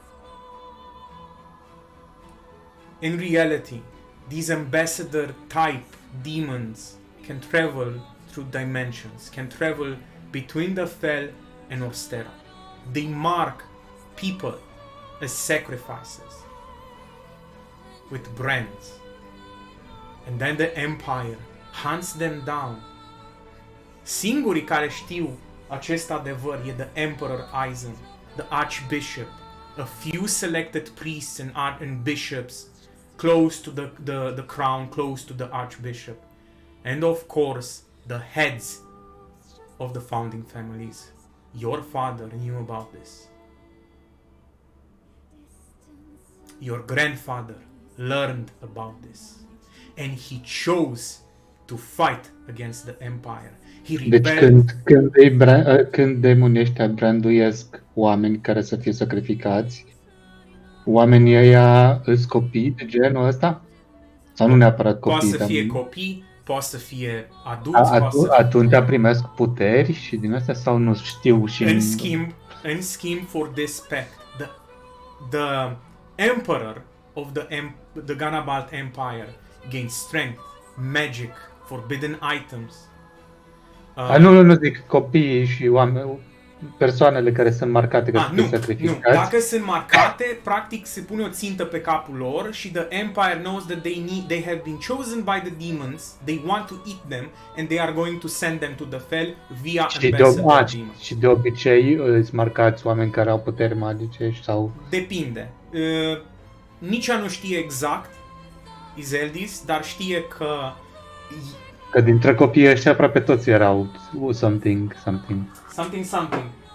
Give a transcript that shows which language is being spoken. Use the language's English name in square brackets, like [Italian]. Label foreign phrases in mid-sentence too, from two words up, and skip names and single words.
[English] In reality, these ambassador type demons can travel through dimensions, can travel between the Fel and Orstera. They mark people as sacrifices with brands. And then the Empire hunts them down. [Romanian] Singurii care știu acest adevăr e [English] the Emperor Eisen, the Archbishop, a few selected priests and bishops close to the crown, close to the Archbishop, and of course the heads of the founding families. Your father knew about this. Your grandfather learned about this, and he chose to fight against the Empire. He [Romanian] Deci [English] rebelled. [Romanian] când demonii ăștia branduiesc oameni care să fie sacrificați, oamenii ăia îs copii de genul ăsta? Sau nu neapărat copii? Poate să fie copii, poate să fie adulți, Atunci primesc puteri și din astea sau nu știu și... [English] In scheme for this pact, the emperor of the Ganabalt Empire gained strength, magic, forbidden items. [Romanian] Nu zic copiii și oameni, persoanele care sunt marcate că trebuie Nu. sacrificați. Dacă sunt marcate, practic se pune o țintă pe capul lor și [English] the Empire knows that they have been chosen by the demons, they want to eat them and they are going to send them to the Fel via ambassador demon. [Romanian] Și de obicei îți marcați oameni care au puteri magice sau... Depinde. Nici ea nu știe exact Iseldis, dar știe că dintre copiii ăștia aproape toți erau something. Something.